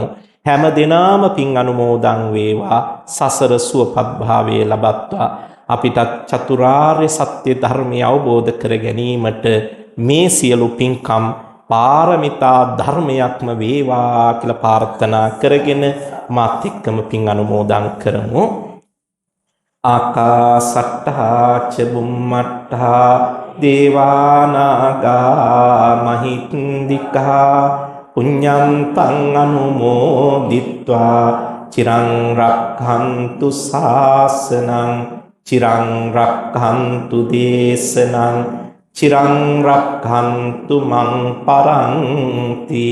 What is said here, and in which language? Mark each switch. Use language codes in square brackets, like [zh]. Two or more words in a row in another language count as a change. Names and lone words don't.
[si] හැම දිනම පින් අනුමෝදන් වේවා, සසර සුවපත් භාවයේ ලබත්වා. අපිට චතුරාර්ය සත්‍ය ධර්මය අවබෝධ කර ගැනීමට මේ සියලු පින්කම් පාරමිතා ධර්මයක්ම වේවා කියලා ප්‍රාර්ථනා කරගෙන මාත් එක්කම පින් අනුමෝදන් කරමු. [pi] ආකාසට්ඨා ච බුම්මට්ඨා දේවානාගා මහින්దికා පුඤ්ඤන්තං අනුමෝදිත්වා චිරං රක්ඛන්තු ශාසනං චිරං රක්ඛන්තු දේශනං චිරං රක්ඛන්තු මං පරන්ති.